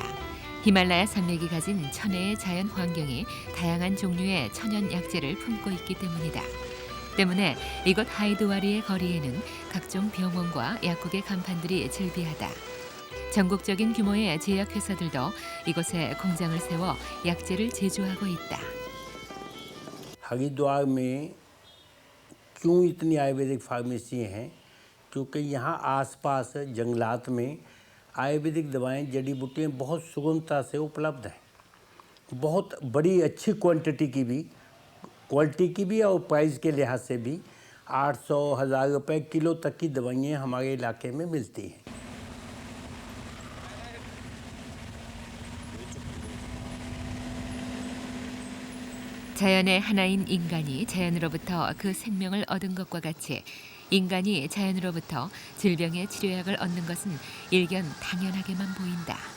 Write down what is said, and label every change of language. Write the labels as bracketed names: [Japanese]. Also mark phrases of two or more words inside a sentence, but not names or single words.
[Korean] 히말라야 산맥이 가진 천혜의 자연 환경이 다양한 종류의 천연 약재를 품고 있기 때문이다. 때문에 이곳 하이드와르의 거리에는 각종 병원과 약국의 간판들이 즐비하다. 전국적인 규모의 제약회사들도 이곳에 공장을 세워 약재를 제조하고 있다. [Hindi] हरिद्वार में क्यों इतनी आयुर्वेदिक फार्मेसी हैं? क्योंकि यहाँ आसपास जंगलात में आयुर्वेदिक दवाएं जड़ी बूटियाँ बहुत सुगमता से उपलब्ध हैं। बहुत बड़ी अच्छी क्वालिटी की भी और प्राइस के लिहाज से भी 800-1000 रुपये किलो तक की दवाइयाँ हमारे इलाके में मिलती हैं। [Korean] 자연의 하나인 인간이 자연으로부터 그 생명을 얻은 것과 같이 인간이 자연으로부터 질병의 치료약을 얻는 것은 일견 당연하게만 보인다.